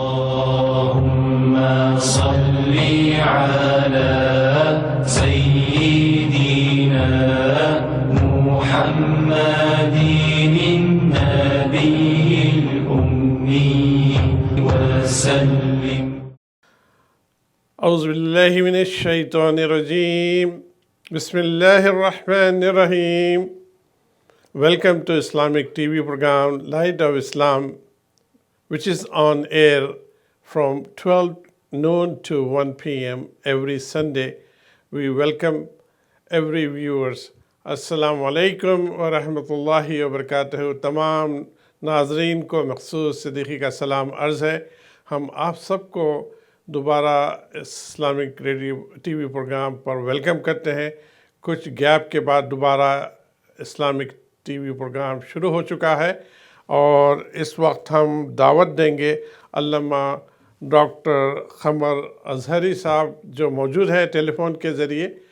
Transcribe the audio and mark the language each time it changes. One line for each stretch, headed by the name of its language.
Arabic: اللهم صل على سيدنا محمد النبي الأمي وسلم. أعوذ بالله من الشيطان الرجيم. بسم الله الرحمن الرحيم.
English: Welcome to Islamic TV program Light of Islam, which is on air from 12 noon to 1 p.m. every Sunday. We welcome every viewers.
Arabic: Assalamu alaikum wa rahmatullahi wa barakatuh.
Hindi: तमाम नाजरीन को मखसूस सिद्दीकी का सलाम अर्ज़ है. हम आप सबको दोबारा इस्लामिक रेडियो टीवी प्रोग्राम पर वेलकम करते हैं. कुछ गैप के बाद दोबारा इस्लामिक टीवी प्रोग्राम शुरू हो चुका है और इस वक्त हम दावत देंगे अल्लामा डॉक्टर क़मर अज़हरी साहब जो मौजूद है टेलीफ़ोन के ज़रिए.